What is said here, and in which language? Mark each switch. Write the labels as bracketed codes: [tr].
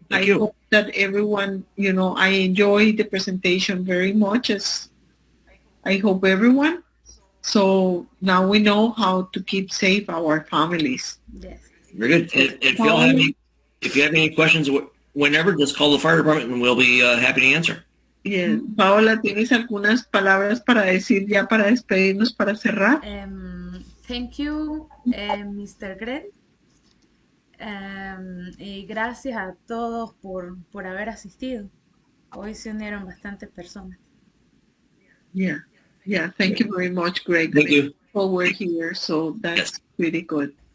[en] I hope that everyone, I enjoyed the presentation very much, as I hope everyone. So now we know how to keep safe our families. Yes. Very good. If you have any questions, whenever, just call the fire department and we'll be happy to answer. Yes. [es] Paola, ¿tienes algunas palabras para decir ya para despedirnos, para cerrar? [en] Thank you, Mr. Greg. [es] Y gracias a todos por haber asistido. Hoy se unieron bastantes personas. [en] Yeah. Thank you very much, Greg. Thank you. We're here, so that's pretty good.